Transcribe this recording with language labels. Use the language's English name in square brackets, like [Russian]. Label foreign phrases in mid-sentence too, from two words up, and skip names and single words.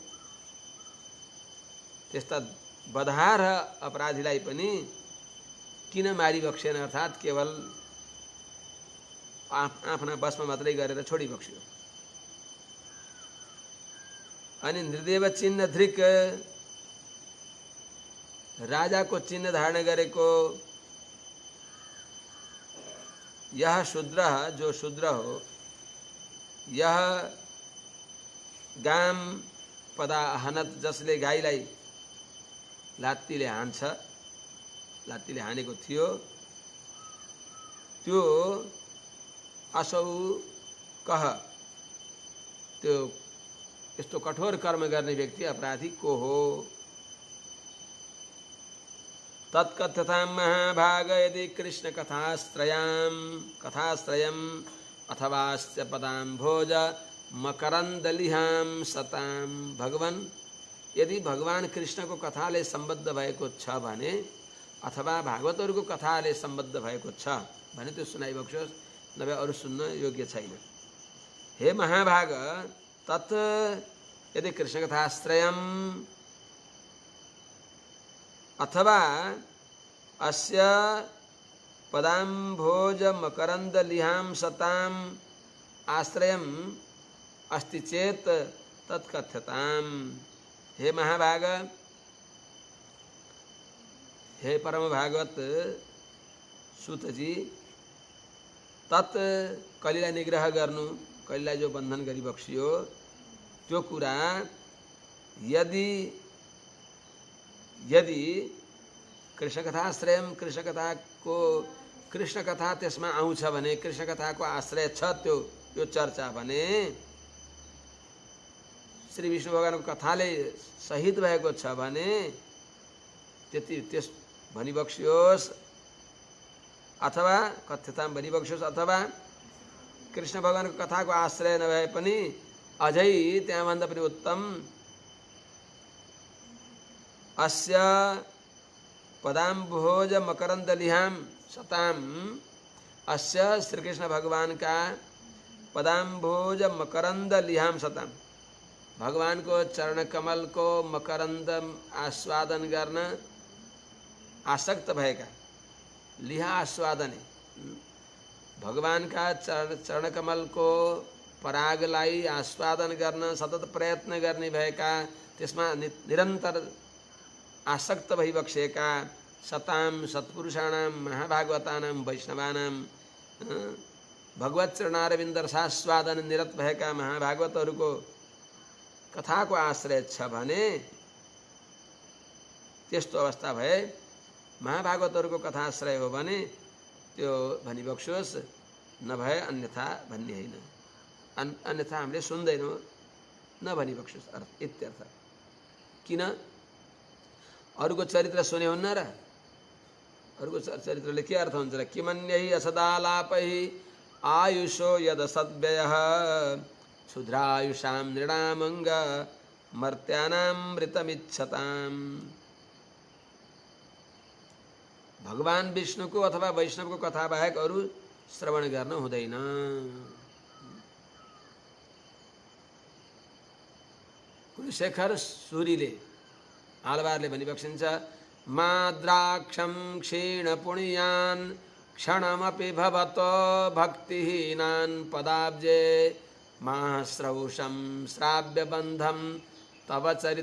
[Nepali] त्यस्ता बधार अपराधीलाई पनि किन मारिबक्सेन, अर्थात् केवल आफ्ना बसमा मात्रै गरेर छोडिबक्स्यो। अनि निर्देव चिन्ह धृक राजाको चिन्ह धारण गरेको यह शूद्र जो शूद्र हो, यह गाम पदा हनत जसले गाईलाई लात्तीले हान्छ, लात्तीले हानेको थियो, त्यो असौ कह, त्यो यस्तो कठोर कर्म गर्ने व्यक्ति अपराधी को हो। [Sanskrit] तत्कथ्यतां महाभाग यदि कृष्ण कथाश्रयम् अथवास्य पदां भोज मकरन्दलिहां सतां। [Nepali] भगवान यदि भगवान कृष्णको कथाले सम्बद्ध भएको छ भने अथवा भागवतहरूको कथाले सम्बद्ध भएको छ भने त्यो सुनाइबक्सोस्, नभए अरू सुन्न योग्य छैन। [Sanskrit] हे महाभाग, तत् यदि कृष्ण कथाश्रयम् अथवा अस्य पदाम्भोज मकरंद लिहां सताम आश्रयम् अस्ति चेत तत्कथ्यताम्। [Nepali] हे महाभाग, हे परम भागवत सुतजी, तत् कलिलाई निग्रह गर्नु, कलिलाई जो बन्धन गरी बक्सियो त्यो कुरा [Sanskrit] यदि कृष्ण कथाश्रयम, [Nepali] कृष्ण कथा त्यसमा आउँछ भने, कृष्ण कथाको आश्रय छ त्यो चर्चा भने, श्री विष्णु भगवानको कथाले सहित भएको छ भने त्यति त्यस भनिबक्सियोस्, अथवा कथ्यताम भनिबक्सियोस्, अथवा कृष्ण भगवानको कथाको आश्रय नभए पनि अझै त्यहाँभन्दा पनि उत्तम [Sanskrit] अस्य पदाम्भोज मकरंद लिहाम सताम, अस्य श्री कृष्ण भगवान का पदाम्भोज मकरंद लिहाम सताम, [Nepali] भगवान को चरण कमल को मकरंद आस्वादन गर्न आसक्त भएका, लिहा आस्वादन, भगवान का चरण कमल को परागलाई आस्वादन गर्न सतत प्रयत्न गर्ने भएका, त्यसमा निरन्तर आसक्त भइबक्सेका [Sanskrit] सताम सत्पुरुषाणां महाभागवतानां वैष्णवानां [Nepali] भगवत चरणारविन्द रसास्वादन निरत भएका महाभागवतहरूको कथाको आश्रय छ भने, त्यस्तो अवस्था भए महाभागवतहरूको कथा आश्रय हो भने त्यो भनिबक्सोस्, नभए अन्यथा भन्ने होइन, अन्यथा हामीले सुन्दैनौँ, नभनिबक्सोस् अर्थ इत्यर्थ। किन अरूको चरित्र सुने हुन्न र? अरूको चरित्रले के अर्थ हुन्छ र? [Sanskrit] किमन्यहि असदालापहि आयुषो यद सद्व्ययः क्षुद्रायुषां नृणामंग मर्त्यानां मृतमिच्छताम्। [Nepali] भगवान विष्णुको अथवा वैष्णवको कथा बाहेक अरू श्रवण गर्न हुँदैन। कुलशेखर सूरीले आलवारले भनिबक्सिन्छ, [Sanskrit] माद्राक्षं क्षीण पुण्यान् क्षणमपि भवतो भक्तिहीनान् पदाब्जे माश्रौषं श्राव्य बन्धं तव